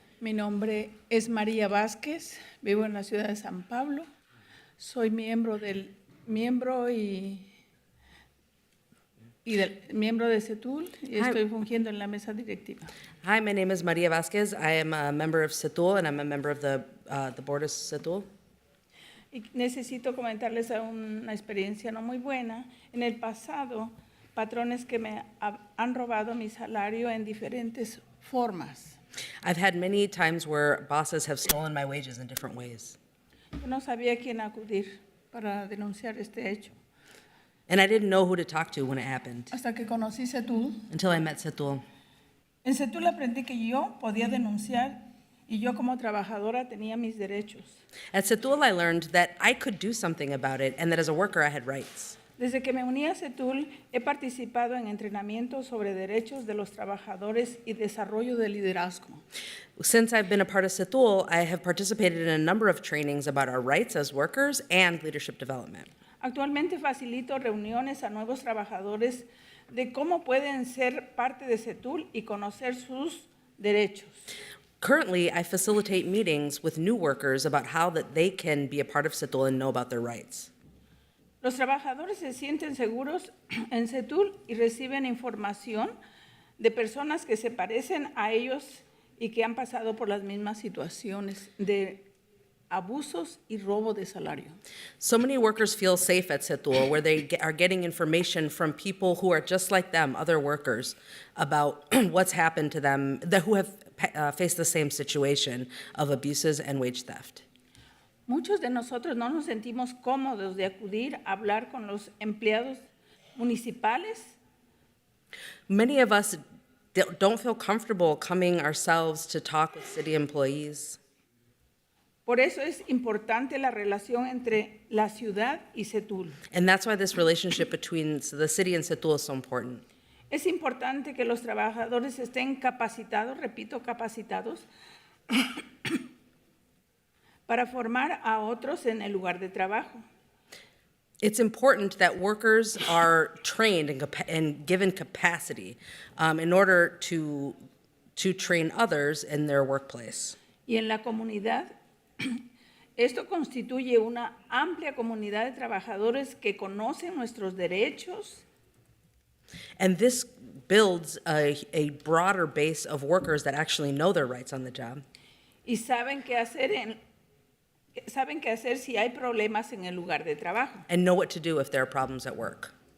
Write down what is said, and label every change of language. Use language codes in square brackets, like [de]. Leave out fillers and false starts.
[es] Mi nombre es María Vázquez, vivo en la ciudad de San Pablo. Soy miembro de CETUL y estoy fungiendo en la mesa directiva. [en] Hi, my name is Maria Vasquez. I am a member of CETUL, and I'm a member of the board of CETUL. [es] Y necesito comentarles una experiencia no muy buena. En el pasado, patrones que me han robado mi salario en diferentes formas. [en] I've had many times where bosses have stolen my wages in different ways. [es] Yo no sabía a quién acudir para denunciar este hecho. [en] And I didn't know who to talk to when it happened. [es] Hasta que conocí CETUL. [en] Until I met CETUL. [es] En CETUL aprendí que yo podía denunciar y yo como trabajadora tenía mis derechos. [en] At CETUL, I learned that I could do something about it and that as a worker, I had rights. [es] Desde que me uní a CETUL, he participado en entrenamientos sobre derechos de los trabajadores y desarrollo de liderazgo. [en] Since I've been a part of CETUL, I have participated in a number of trainings about our rights as workers and leadership development. [es] Actualmente facilito reuniones a nuevos trabajadores de cómo pueden ser parte de CETUL y conocer sus derechos. [en] Currently, I facilitate meetings with new workers about how that they can be a part of CETUL and know about their rights. [es] Los trabajadores se sienten seguros en CETUL y reciben información de personas que se parecen a ellos y que han pasado por las mismas situaciones de abusos y robo de salario. [en] So many workers feel safe at CETUL where they are getting information from people who are just like them, other workers, about what's happened to them, who have faced the same situation of abuses and wage theft. [es] Muchos de nosotros no nos sentimos cómodos de acudir a hablar con los empleados municipales. [en] Many of us don't feel comfortable coming ourselves to talk with city employees. [es] Por eso es importante la relación entre la ciudad y Setul. [en] And that's why this relationship between the city and Seagull is so important. [es] Es importante que los trabajadores estén capacitados, repito, capacitados, para formar a otros en el lugar de trabajo. [en] It's important that workers are trained and given capacity in order to train others in their workplace. [es] Y en la comunidad, esto constituye una amplia comunidad de trabajadores que conocen nuestros derechos. [en] And this builds a broader base of workers that actually know their rights on the job. [es] Y saben qué hacer si hay problemas en el lugar de trabajo. [en] And know what to do if there are problems at work.